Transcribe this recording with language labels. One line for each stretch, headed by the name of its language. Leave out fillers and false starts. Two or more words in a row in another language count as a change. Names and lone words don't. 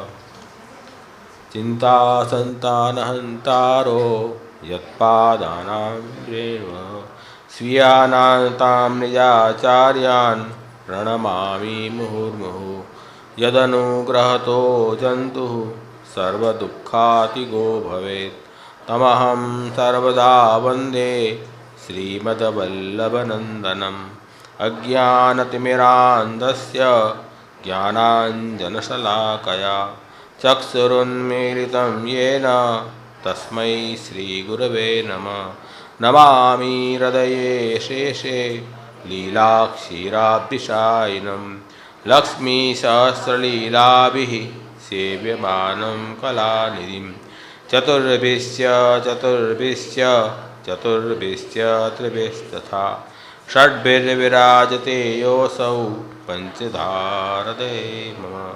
Sanskrit: चिन्ता सन्तानहन्तारो यत्पादानां रेव स्वीयानां निजाचार्यान् प्रणमामि मुहुर्मुहु. यदनुग्रहतो जन्तुः सर्वदुःखातिगो भवेत् तमहं सर्वदा वन्दे श्रीमद्वल्लभनन्दनम् अज्ञानतिमिरान्धस्य ज्ञानाञ्जनशलाकया चक्षुरुन्मीलितं येन तस्मै श्रीगुरवे नमः। नमामि हृदये शेषे लीलाक्षीराब्धिशायिनं लक्ष्मीसहस्रलीलाभिः सेव्यमानं कलानिधिं चतुर्भिश्च त्रिभिस्तथा षड्भिर्विराजते योऽसौ पञ्चधारते मम।